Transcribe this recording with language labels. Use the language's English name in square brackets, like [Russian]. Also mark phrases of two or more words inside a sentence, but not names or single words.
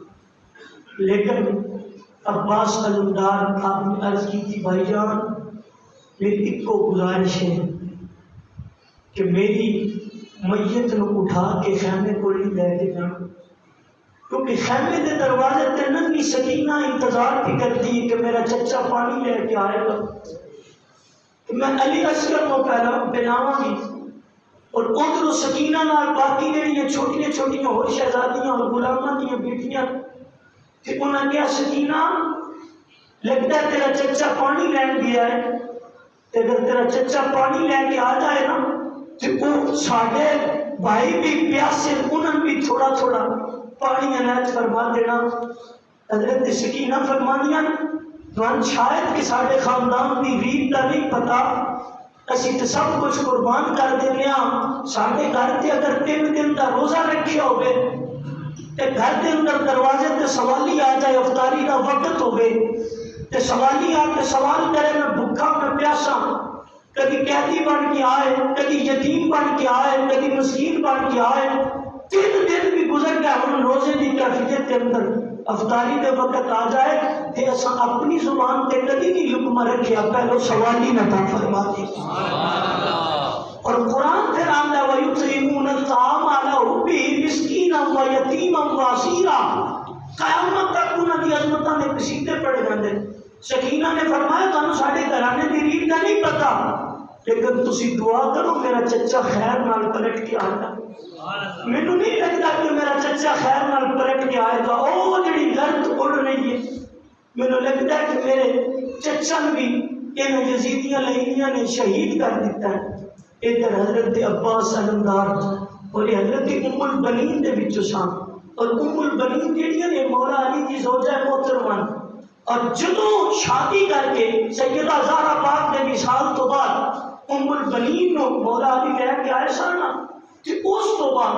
[Punjabi] لیکن عباس علمدار آپ نے عرض کی تھی بھائی جان میری ایک کو گزارش ہے کہ میری میت نو اٹھا کے خیمے کو لے کے جان، کیونکہ خیمے کے دروازے تے ننھی سکینہ انتظار بھی کرتی ہے کہ میرا چچا پانی لے کے آئے گا، کہ میں علی اصغر کو پہناواں گی. اور ادھر سکینہ نال باقی جڑی چھوٹیاں چھوٹیاں اور شہزادیاں اور غلاماں دی بیٹیاں کہ انہاں کیا سکینہ لگتا ہے تیرا چچا پانی لین گیا ہے، اگر تیرا چچا پانی لے کے آ جائے نا تو وہ ساڈے بھائی بھی پیاسے انہاں بھی تھوڑا تھوڑا پانی عنایت فرما دینا. حضرت سکینہ فرمانیاں دوان شاید کہ ساڈے خاندان دی ریت دا نہیں پتا، اسی تو سب کچھ قربان کر دینے ہاں. ساڈے گھر تے اگر 3 دن دا روزہ رکھیا ہوئے تے گھر دے اندر دروازے تے سوالی آ جائے، افطاری دا وقت ہوئے تے سوالی آ کے سوال کرے میں بھوکا میں پیاسا، کبھی قیدی بن کے آئے، کبھی یتیم بن کے آئے، کبھی مسکین بن کے آئے، 3 دن بھی گزر گیا ہم روزے کی کیفیت کے اندر افطاری کے وقت آ جائے تے اسا اپنی زبان تے کبھی نہیں لقمہ رکھیا پہلو سوالی نہ تھا فرما دی. اور قرآن پھر آندہ [Arabic] وَيُطْعِمُونَ الطَّعَامَ عَلَىٰ حُبِّهِ مِسْكِينًا وَيَتِيمًا وَأَسِيرًا. [Punjabi] قیامت تک انہاں دی عظمتاں نے قصیدے پڑھے جاندے. سکینہ نے فرمایا تانوں ساڈے گھرانے دی ریت دا نہیں پتا، لیکن تسی دعا کرو میرا چچا خیر نال پلٹ کے آ جائے. مینوں نہیں لگتا کہ میرا چچا خیر نال پلٹ کے آئے گا. او جڑی گرد اڑ رہی ہے مینوں لگتا ہے کہ میرے چچا بھی ان یزیدیاں لینیاں نے شہید کر دیتا ہے. ادھر حضرت عباس علمدار اور حضرت ام البنین دے وچوں سن، اور ام البنین جڑیاں نے مولا علی دی زوجہ محترمہ، اور جدوں شادی کر کے سیدہ زہرا پاک نے وصال تو بعد ام البنین نو مولا علی لے کے آئے سن کہ اس تو